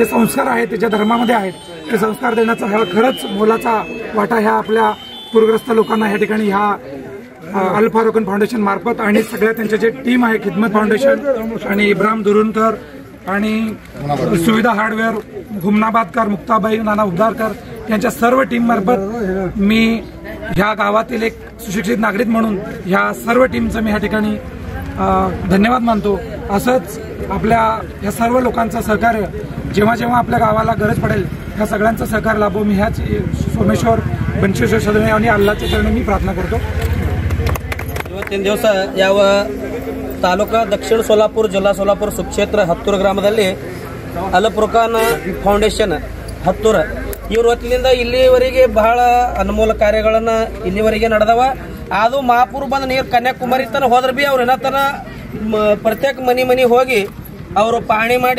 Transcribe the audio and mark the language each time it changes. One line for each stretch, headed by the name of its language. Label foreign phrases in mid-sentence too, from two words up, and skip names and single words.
Marathi: संस्कार आहेत ज्या धर्मामध्ये आहेत ते संस्कार देण्याचा हा खरंच मोलाचा वाटा ह्या आपल्या पूरग्रस्त लोकांना ह्या ठिकाणी ह्या अल फारुकन फाउंडेशन मार्फत आणि सगळ्या त्यांचे जे टीम आहे खिदमत फाउंडेशन आणि इब्राहिम दुरुनकर आणि सुविधा हार्डवेअर हुमनाबादकर मुक्ताबाई नाना उद्धारकर यांच्या सर्व टीम मार्फत मी ह्या गावातील एक सुशिक्षित नागरिक म्हणून ह्या सर्व टीमचं मी ह्या ठिकाणी धन्यवाद मानतो। असंच आपल्या ह्या सर्व लोकांचं सहकार्य जेव्हा जेव्हा आपल्या गावाला गरज पडेल ह्या सगळ्यांचं सहकार्य लाभो मी ह्याच सोमेश्वर बनशेश्वर सदने आणि अल्लाहच्या चरणी मी प्रार्थना करतो।
Kannada: 3 ದಿವಸ ಯಾವ ತಾಲೂಕಾ ದಕ್ಷಿಣ ಸೋಲಾಪುರ ಜಿಲ್ಲಾ ಸೋಲಾಪುರ ಸುಕ್ಷೇತ್ರ ಹತ್ತೂರು ಗ್ರಾಮದಲ್ಲಿ ಅಲ್ ಫುರ್ಕಾನ್ ಫೌಂಡೇಶನ್ ಹತ್ತೂರು ಇವ್ರ ವತಿಯಿಂದ ಇಲ್ಲಿವರೆಗೆ ಬಹಳ ಅನುಮೂಲ ಕಾರ್ಯಗಳನ್ನ ಇಲ್ಲಿವರೆಗೆ ನಡೆದವ। ಅದು ಮಹಾಪುರ ಬಂದ ನೀರು ಕನ್ಯಾಕುಮಾರಿ ತನ ಹೋದ್ರ ಬಿ ಅವ್ರ ಏನತನ ಪ್ರತ್ಯೇಕ ಮನಿ ಹೋಗಿ ಅವರು ಪಾಣಿ ಮಾಡಿ